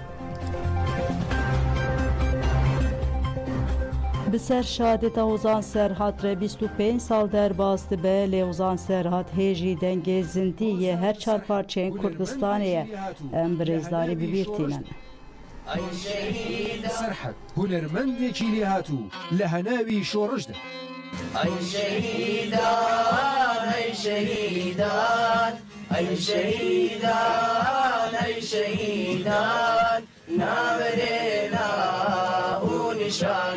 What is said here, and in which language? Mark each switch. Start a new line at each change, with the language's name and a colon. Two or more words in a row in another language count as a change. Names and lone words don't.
Kurdish: Bi ser şadeta Ozan Serhat re 25 sal derbas dibe lê Ozan Serhat hêjî dengê zindiyê her çarparçeyên Kurdistanê em bi rêzdarî bibîrtînin.
Central Kurdish: سەرحەد هونەرمەندێکی لێ هاتوو لە هەناوی شۆڕشدا ئەی شەهیدان ئەی شەهیدان ئەی شەهیدان ئەی شەهیدان ناوەرێنا و نیشان